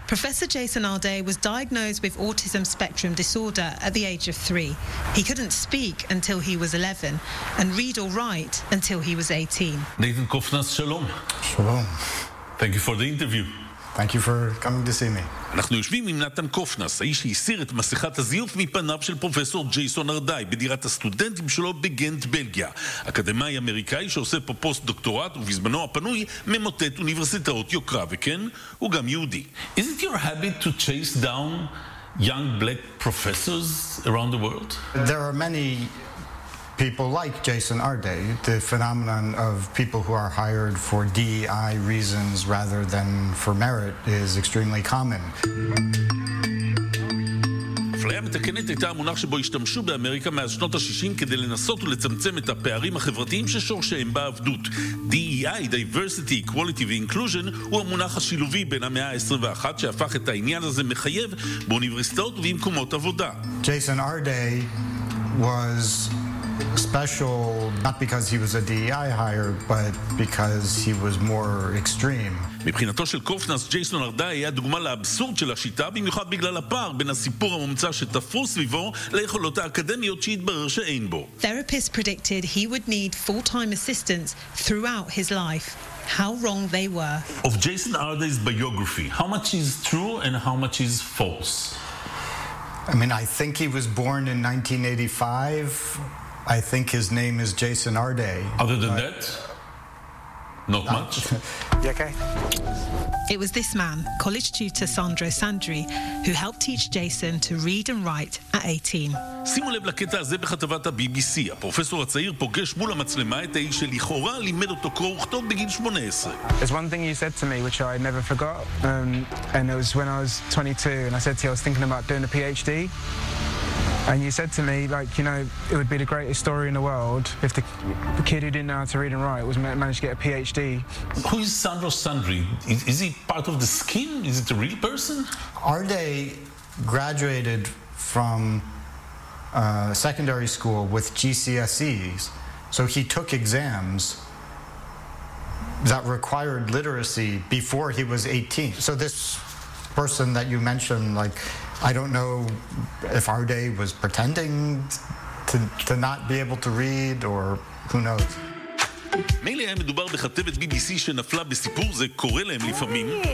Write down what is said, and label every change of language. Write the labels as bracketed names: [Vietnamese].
[English] Professor Jason Alday was diagnosed with autism spectrum disorder at the age of 3. He couldn't speak until he was 11 and read or write until he was 18. Nathan Kofnas, shalom. Shalom. Thank you for the interview. Thank you for coming to see me. [Hebrew] אנחנו יושבים עם נתן קופנס, האיש שהסיר את מסכת הזיוף מפניו של פרופסור ג'ייסון ארדאי בדירת הסטודנטים שלו בגנט, בלגיה. אקדמאי אמריקאי שעושה פה פוסט-דוקטורט ובזמנו הפנוי ממוטט אוניברסיטאות יוקרה, וכן, הוא גם יהודי. [English] Is it your habit to chase down young black professors around the world? There are many people like Jason Ardai, the phenomenon of people who are hired for DEI reasons rather than for merit is extremely common. [Hebrew] אפליה מתקנת הייתה המונח שבו השתמשו באמריקה מאז שנות ה-60 כדי לנסות ולצמצם את הפערים החברתיים ששורשיהם בעבדות. DEI, Diversity, Equality ו-Inclusion, הוא המונח השילובי בין המאה ה-21 שהפך את העניין הזה מחייב באוניברסיטאות ובמקומות עבודה. [English] Jason Ardai was special not because he was a DEI hire but because he was more extreme. [Hebrew] מבחינתו של קופנס, ג'ייסון ארדאי היה דוגמה לאבסורד של השיטה, במיוחד בגלל הפער בין הסיפור הממצא שתפור סביבו ליכולות האקדמיות שהתברר שאין בו. [English] Therapists predicted he would need full-time assistance throughout his life. How wrong they were. Of Jason Ardai's biography, how much is true and how much is false? I mean, I think he was born in 1985. I think his name is Jason Ardai. Other than that, not much. You okay? It was this man, college tutor Sandro Sandri, who helped teach Jason to read and write at 18. [Hebrew] שימו לב לקטע הזה בכתבת ה-BBC. הפרופסור הצעיר פוגש מול המצלמה את האיש שלכאורה לימד אותו קרוא וכתוב בגיל 18. [English] There's one thing you said to me which I never forgot, and it was when I was 22 and I said to you I was thinking about doing a PhD. And you said to me, like, you know, it would be the greatest story in the world if the kid who didn't know how to read and write was managed to get a PhD. Who is Sandro Sandri? Is he part of the scheme? Is it a real person? Ardai graduated from secondary school with GCSEs, so he took exams that required literacy before he was 18. So this person that you mentioned, like, I don't know if Ardai was pretending to not be able to read or who knows. [Hebrew] מילא היה מדובר בכתבת BBC שנפלה בסיפור זה, קורה להם לפעמים.